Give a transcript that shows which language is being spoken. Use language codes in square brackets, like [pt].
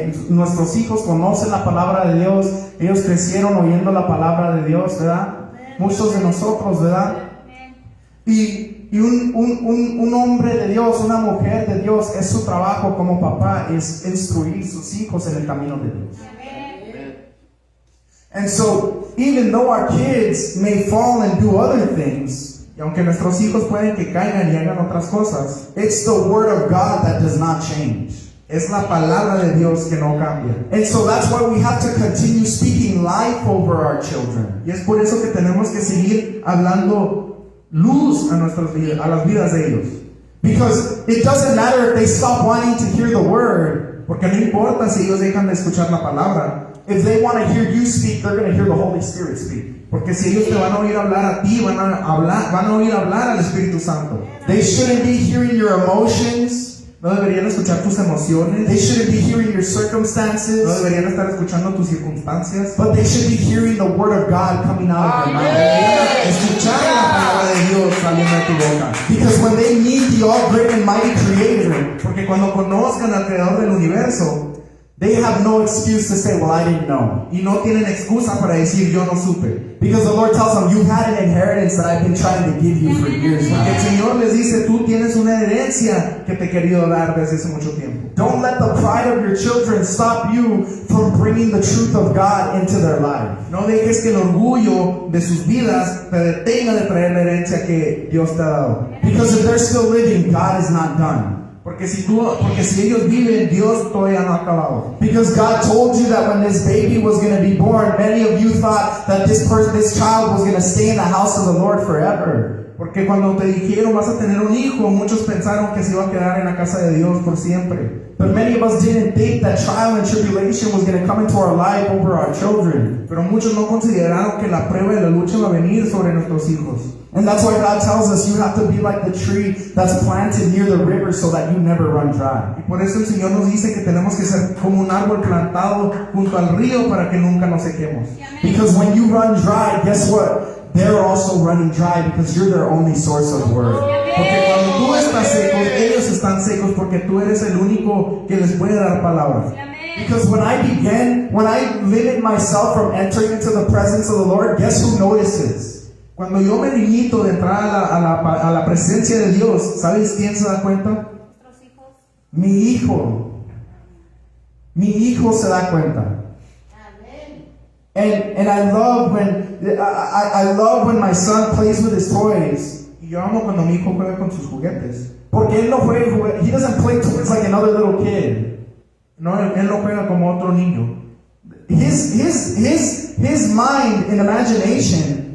[es] Nuestros hijos conocen la palabra de Dios, ellos crecieron oyendo la palabra de Dios, ¿verdad? Muchos de nosotros, ¿verdad? Y un hombre de Dios, una mujer de Dios, es su trabajo como papá, es instruir sus hijos en el camino de Dios. [en] And so, even though our kids may fall and do other things, [es] y aunque nuestros hijos pueden que caigan y hagan otras cosas, [en] it's the word of God that does not change. [es] Es la palabra de Dios que no cambia. [en] And so that's why we have to continue speaking life over our children. [es] Y es por eso que tenemos que seguir hablando luz a nuestras vidas, a las vidas de ellos. [en] Because it doesn't matter if they stop wanting to hear the word. [es] Porque no importa si ellos dejan de escuchar la palabra. [en] If they want to hear you speak, they're going to hear the Holy Spirit speak. [es] Porque si ellos te van a oír hablar a ti, van a oír hablar al Espíritu Santo. [en] They shouldn't be hearing your emotions. [es] No deberían escuchar tus emociones. [en] They shouldn't be hearing your circumstances. [es] No deberían estar escuchando tus circunstancias. [en] But they should be hearing the word of God coming out of your mouth. [es] Deberían escuchar la palabra de Dios saliendo de tu boca. [en] Because when they meet the all great and mighty Creator, [es] Porque cuando conozcan al Creador del universo, [en] they have no excuse to say, well, I didn't know. [es] y no tienen excusa para decir yo no supe. [en] Because the Lord tells them, you had an inheritance that I've been trying to give you for years [es] Porque el [en] now. [es] Señor les dice, tú tienes una herencia que te he querido dar desde hace mucho tiempo. [en] Don't let the pride of your children stop you from bringing the truth of God into their life. [es] No dejes que el orgullo de sus vidas te detenga de traer la herencia que Dios te ha dado. [en] Because if they're still living, God is not done. [es] Porque si ellos viven, Dios todavía no ha acabado. [en] Because God told you that when this baby was going to be born, many of you thought that this child was going to stay in the house of the Lord forever. [es] Porque cuando te dijeron vas a tener un hijo, muchos pensaron que se iba a quedar en la casa de Dios por siempre. [en] But many of us didn't think that trial and tribulation was going to come into our life over our children. [es] Pero muchos no consideraron que la prueba y la lucha va a venir sobre nuestros hijos. [en] And that's why God tells us you have to be like the tree that's planted near the river so that you never run dry. [es] Y por eso el Señor nos dice que tenemos que ser como un árbol plantado junto al río para que nunca nos sequemos. [en] Because when you run dry, guess what? They're also running dry because you're their only source of word. [es] Porque cuando tú estás seco, ellos están secos porque tú eres el único que les puede dar palabra. [en] Because when I limit myself from entering into the presence of the Lord, guess who notices? [es] Cuando yo me limito de entrar a la presencia de Dios, ¿sabes quién se da cuenta? Mi hijo. Mi hijo se da cuenta. [en] And I love when my son plays with his toys. [es] Y yo amo cuando mi hijo juega con sus juguetes. Porque él no juega, [en] he doesn't play toys like another little kid. [es] No, él no juega como otro niño. [en] His mind and imagination,